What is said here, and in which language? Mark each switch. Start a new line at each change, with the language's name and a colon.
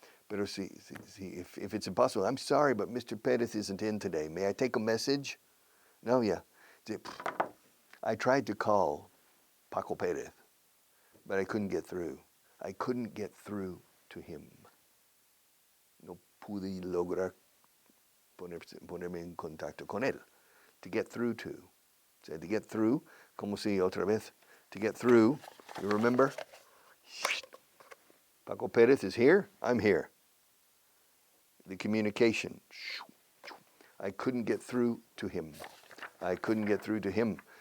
English: Pero see, if it's impossible, I'm sorry, but Mr. Perez isn't in today. May I take a message? No, yeah. I tried to call Paco Perez, but I couldn't get through. I couldn't get through to him.
Spanish: No pude lograr ponerme en contacto con él.
English: To get through to. So to get through,
Spanish: como si otra vez.
English: To get through, you remember? Paco Perez is here, I'm here. The communication. I couldn't get through to him. I couldn't get through to him.